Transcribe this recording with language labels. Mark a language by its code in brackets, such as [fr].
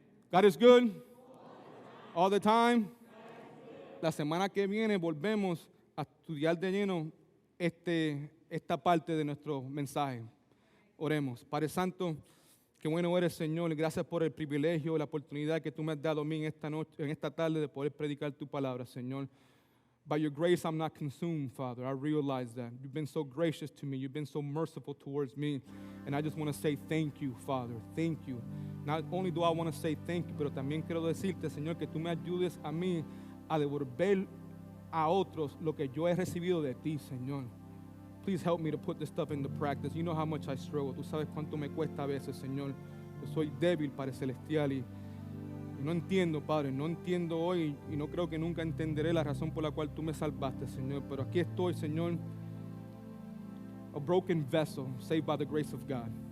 [en] God is good all the time. [es] La semana que viene volvemos a estudiar de lleno esta parte de nuestro mensaje. Oremos. Padre Santo, qué bueno eres, Señor. Gracias por el privilegio, la oportunidad que tú me has dado a mí en esta tarde de poder predicar tu palabra, Señor. [en] By your grace, I'm not consumed, Father. I realize that. You've been so gracious to me. You've been so merciful towards me. And I just want to say thank you, Father. Thank you. Not only do I want to say thank you, [es] pero también quiero decirte, Señor, que tú me ayudes a mí a devolver a otros lo que yo he recibido de ti, Señor. [en] Please help me to put this stuff into practice. You know how much I struggle. [es] Tú sabes cuánto me cuesta a veces, Señor. Yo soy débil, Padre Celestial, y no entiendo, Padre, no entiendo hoy y no creo que nunca entenderé la razón por la cual tú me salvaste, Señor. Pero aquí estoy, [en] Señor, a broken vessel, saved by the grace of God.